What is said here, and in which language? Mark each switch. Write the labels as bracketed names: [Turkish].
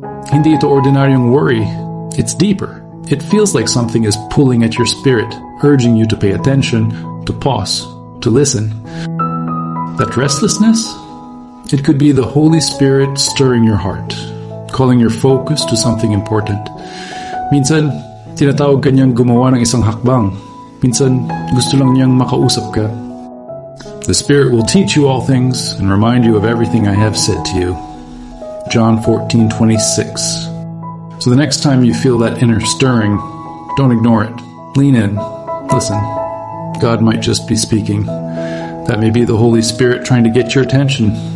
[Filipino] Hindi ito ordinaryong worry. [English] It's deeper. It feels like something is pulling at your spirit, urging you to pay attention, to pause, to listen. That restlessness? It could be the Holy Spirit stirring your heart, calling your focus to something important. [Filipino] Minsan, tinatawag ka niyang gumawa ng isang hakbang. Minsan, gusto lang niyang makausap ka. [English] The Spirit will teach you all things and remind you of everything I have said to you. John 14:26. So the next time you feel that inner stirring, don't ignore it. Lean in. Listen. God might just be speaking. That may be the Holy Spirit trying to get your attention.